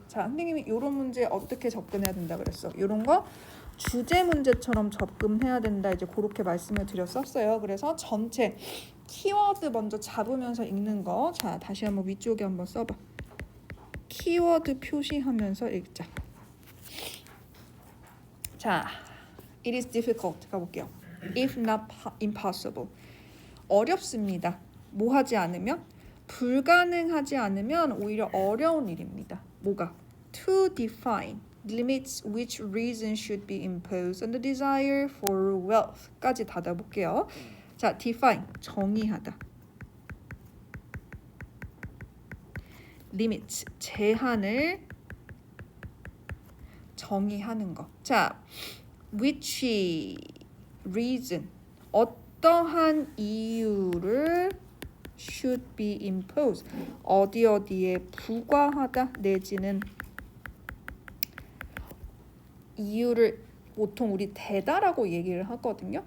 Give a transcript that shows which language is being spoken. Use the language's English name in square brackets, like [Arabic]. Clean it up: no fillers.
[Korean] 자, 선생님이 이런 문제 어떻게 접근해야 된다 그랬어. 이런 거 주제 문제처럼 접근해야 된다. 이제 그렇게 말씀을 드렸었어요. 그래서 전체 키워드 먼저 잡으면서 읽는 거. 자, 다시 한번 위쪽에 한번 써봐. 키워드 표시하면서 읽자. [English] 자, it is difficult [Korean] 가볼게요. [English] if not impossible. [Korean] 어렵습니다. 뭐 하지 않으면? 불가능하지 않으면 오히려 어려운 일입니다. 뭐가? [English] to define limits which reason should be imposed on the desire for wealth까지 [Korean] 닫아볼게요. 자, define 정의하다. limits 제한을 정의하는 거. 자, [English] which reason [Korean] 어떠한 이유를 [English] should be imposed [Korean] 어디에 부과하다 내지는 이유를 보통 우리 대다라고 얘기를 하거든요.